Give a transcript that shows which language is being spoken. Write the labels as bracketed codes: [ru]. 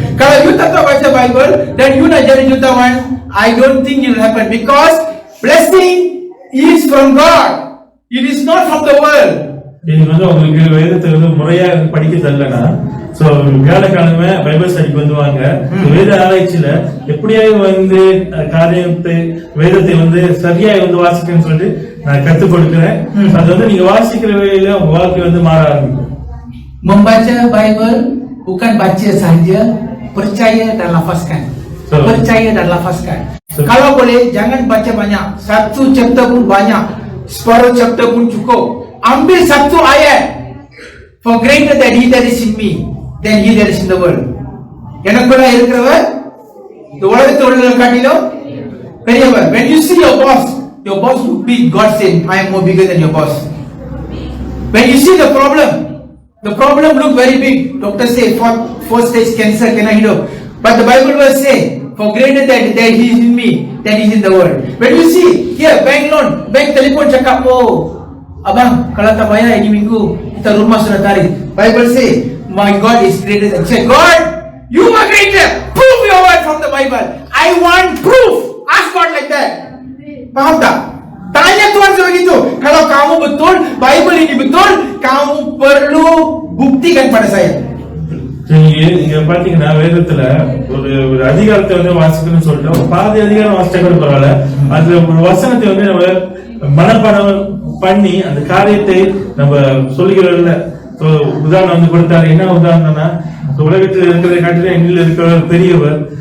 [ms] Kalau you tak tahu baca Bible dan you nak jadi jutawan, [en] I don't think it will happen because blessing is from God. It is not from the world. [ta] இது வந்து உங்களுக்கு வேதத்தை வந்து முறையா படிக்க தெரியலனா, so வியாழக்கிழமை Bible ஸ்டடிக்கு வந்து வாங்க. வேத ஆராய்ச்சியில எப்படியாவது வந்து காரியத்தை வேதத்தை வந்து சரியா வந்து வாசிக்கணும்னு சொல்லிட்டு நான் கற்றுக் கொடுக்கிறேன். அது வந்து நீங்க வாசிக்கிற வேளையில உங்க வாழ்க்கை வந்து மாற ஆரம்பிக்கும். [ms] Membaca Bible bukan baca sahaja, percaya dan lafazkan. Percaya dan lafazkan. Kalau boleh jangan baca banyak. 1 chapter pun banyak, separuh chapter pun cukup. Ambil 1 ayat. [en] For greater that he that is in me than he that is in the world. [ta] எனக்குள்ள இருக்கிறவர் இந்த உலகத்தில் உள்ள காட்டிலும் பெரியவர். [en] When you see your boss will be God saying, I am more bigger than your boss. When you see the problem look very big. Doctor say 4th stage cancer cannot hidup. But the Bible verse say, for greater that he is in me than he is in the world. When you see here bank loan, [ms] bank telefon cakap, oh abang kalau tak bayar ini minggu kita rumah sudah tarik. [en] Bible say my God is greater than. Say God, you are greater. Prove your word from the Bible. I want proof. Ask God like that. [ms] Faham tak? Tanya Tuhan sebegitu. Kalau kamu betul, Bible ini betul, kamu perlu buktikan pada saya. [ta] நீங்க பாத்தீங்கன்னா வேதத்துல ஒரு அதிகாரத்தை வந்து வாசிக்கணும்னு சொல்லிட்டு ஒரு பாதி அதிகாரம் வாசிச்சா கூட பரவாயில்ல, அதுல ஒரு வசனத்தை வந்து நம்ம மனப்பாடம் பண்ணி அந்த காரியத்தை நம்ம சொல்லுகிறோம்ல. உதாரணம் வந்து கொடுத்தாரு. என்ன உதாரணம்னா, உலகத்தில் இருக்கிற காட்டில எண்ணில் இருக்கிற பெரியவர்.